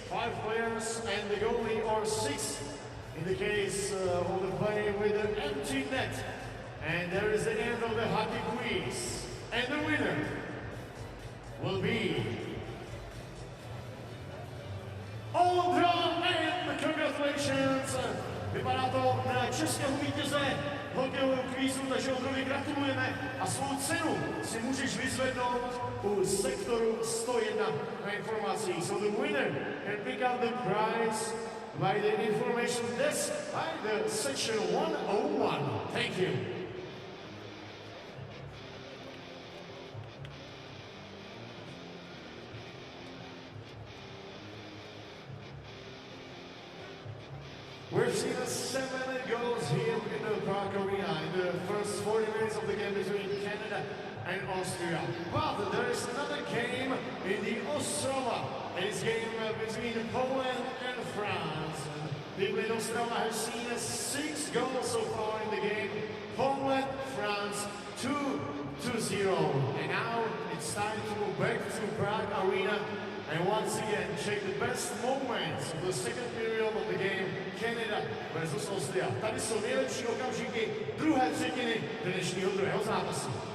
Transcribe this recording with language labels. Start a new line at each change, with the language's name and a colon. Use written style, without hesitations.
English: 5 players and the goalie, or 6 in the case of the play with an empty net. And there is the end of the hockey quiz. And the winner will be all drawn, and congratulations!
Czech: Vypadá to na českého vítěze hokejového kvízu, takže Ondrovi gratulujeme a svou cenu si můžeš vyzvednout u sektoru 101 na informací.
English: So the winner can pick up the prize by the information desk by the section 101. Thank you. We've seen 7 goals here in the Prague Arena in the first 40 minutes of the game between Canada and Austria. But there is another game in the Ostrava. It's a game between Poland and France. People in Ostrava have seen 6 goals so far in the game. Poland, France, 2-0. And now it's time to go back to Prague Arena and once again check the best moments of the second period of the game, Canada versus Austria.
Czech: Tady jsou nejlepší okamžiky druhé třetiny dnešního druhého zápasu.